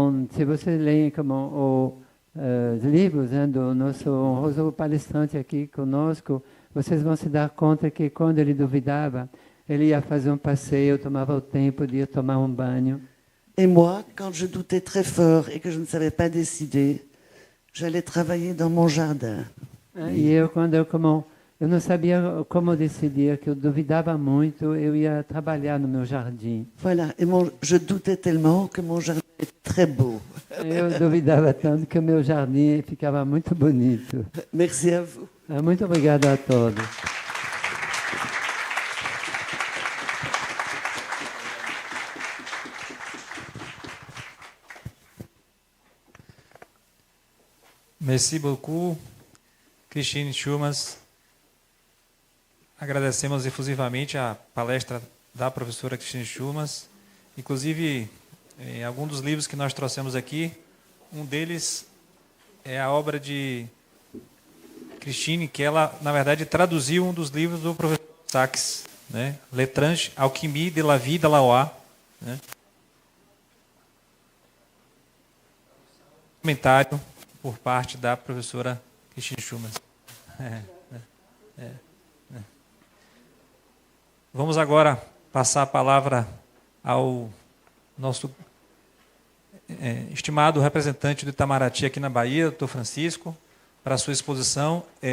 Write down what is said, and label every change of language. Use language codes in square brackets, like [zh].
[pt] Se você lê os livros do nosso honroso palestrante aqui conosco, vocês vão se dar conta que quando ele duvidava, ele ia fazer um passeio, tomava o tempo de ir tomar um banho. [fr] Et moi, quand je doutais très fort et que je ne savais pas décider, j'allais travailler dans mon jardin. [pt] E quando eu não sabia como decidir, que eu duvidava muito, eu ia trabalhar no meu jardim. [fr] Voilà, et je doutais tellement que mon jardin était très beau. [pt] Eu duvidava tanto que o meu jardim ficava muito bonito. [fr] Merci à vous. [pt] Muito obrigado a todos. [fr] Merci beaucoup, [pt] Christine Schumas. Agradecemos efusivamente a palestra da professora Christine Schumas. Inclusive, em algum dos livros que nós trouxemos aqui, um deles é a obra de Christine, que ela, na verdade, traduziu um dos livros do professor Sachs, né? [fr] L'étrange alchimie de la vie de la loi, né? [pt] Comentário por parte da professora Christine Schumas. Vamos agora passar a palavra ao nosso estimado representante do Itamaraty aqui na Bahia, doutor Francisco, para a sua exposição.